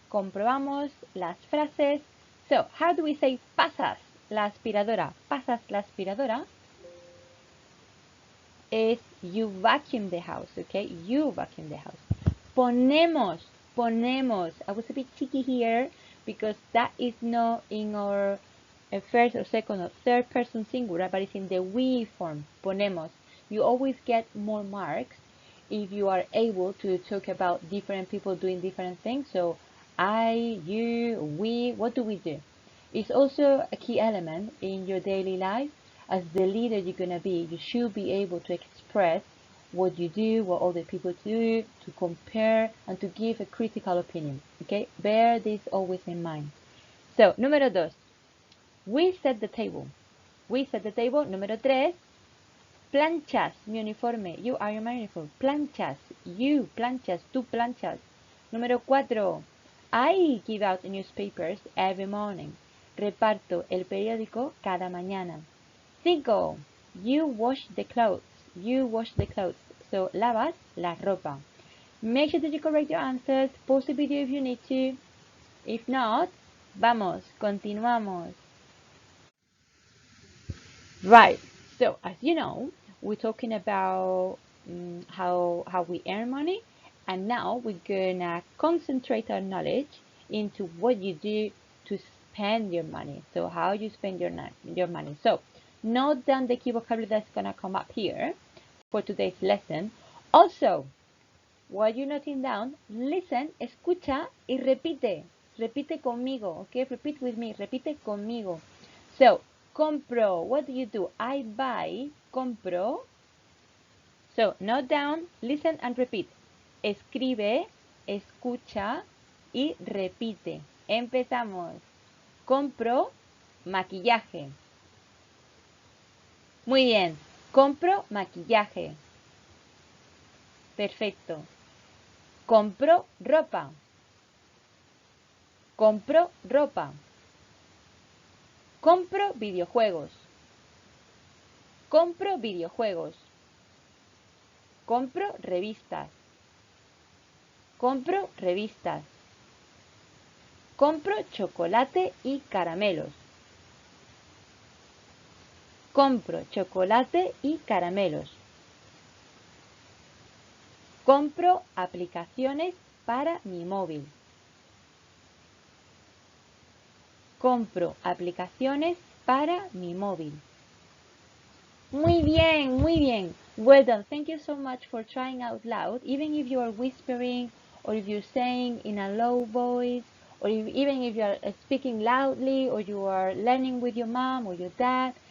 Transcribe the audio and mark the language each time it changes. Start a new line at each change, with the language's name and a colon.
Spanish: Comprobamos las frases.
English: So, how do we say pasas la aspiradora? Pasas la aspiradora is you vacuum the house, okay? You vacuum the house. Ponemos. I was a bit cheeky here because that is not in our first or second or third person singular, but it's in the we form. Ponemos. You always get more marks if you are able to talk about different people doing different things. So I, you, we, what do we do? It's also a key element in your daily life. As the leader you're going to be, you should be able to express what you do, what other people do, to compare and to give a critical opinion. Okay, bear this always in mind. So, número dos, we set the table. We set the table.
Spanish: Número tres, planchas mi uniforme. You iron my uniform. Planchas. You planchas. Tú planchas. Número 4.
English: I give out newspapers every morning.
Spanish: Reparto el periódico cada mañana.
English: 5. You wash the clothes. You wash the clothes.
Spanish: So, lavas la ropa.
English: Make sure that you correct your answers. Pause the video if you need to. If not, vamos, continuamos. Right. So, as you know, we're talking about how we earn money, and now we're gonna concentrate our knowledge into what you do to spend your money. So, how you spend your money. So, note down the key vocabulary that's gonna come up here for today's lesson. Also, while you're noting down, listen, escucha y repite.
Spanish: Repite conmigo, okay? Repeat with me. Repite conmigo.
English: So, compro. What do you do? I buy. Compro. So, note down, listen and repeat.
Spanish: Escribe, escucha y repite. Empezamos. Compro maquillaje. Muy bien. Compro maquillaje. Perfecto. Compro ropa. Compro ropa. Compro videojuegos. Compro videojuegos. Compro revistas. Compro revistas. Compro chocolate y caramelos. Compro chocolate y caramelos. Compro aplicaciones para mi móvil. Compro aplicaciones para mi móvil. Muy bien, muy bien. Well done.
English: Thank you so much for trying out loud, even if you are whispering or if you're saying in a low voice, or even if you are speaking loudly or you are learning with your mom or your dad.